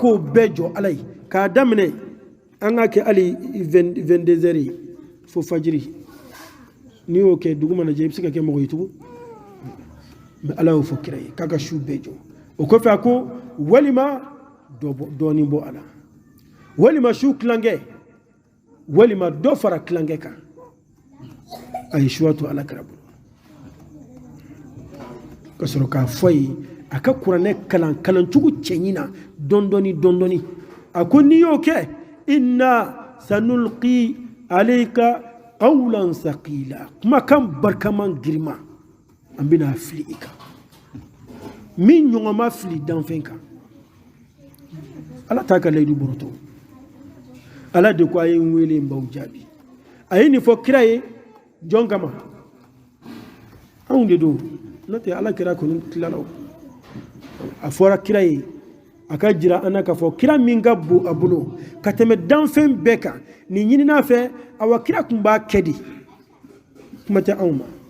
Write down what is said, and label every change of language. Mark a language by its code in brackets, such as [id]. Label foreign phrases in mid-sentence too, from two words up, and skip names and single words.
[bm] k'o bɛɛ jɔ Ala ye k'a daminɛ an k'a kɛ hali 22 heures fo fajiri n'i y'o kɛ dugu mana jɛ i bɛ se ka kɛ mɔgɔ ye tugun mais Ala y'o fɔ kira ye k'a ka su bɛɛ jɔ o kɔfɛ a ko walima dɔɔnin bɔ a la walima su tilankɛ walima dɔ fara tilankɛ kan a ye suwa to Ala kira bolo ka sɔrɔ k'a fɔ ye a ka kuranɛ kalancogo cɛɲi na dɔɔnin a ko n'i y'o kɛ [ar] إنا سنلقي عليك قولا ثقيلا [bm] kumakan barikaman girima an bɛna fili i kan min ɲɔgɔn ma fili danfɛn kan Ala t'a ka layidu bɔrɔtɔ Ala de ko a ye n wele n b'aw jaabi a ye nin fɔ kira ye jɔn kama anw de don n'o tɛ Ala kira kɔni tilala a fɔra kira ye a ka jira an na k'a fɔ kira min ka bon a bolo ka tɛmɛ danfɛn bɛɛ kan nin ɲinina fɛ awa kira tun b'a kɛ de kuma tɛ anw ma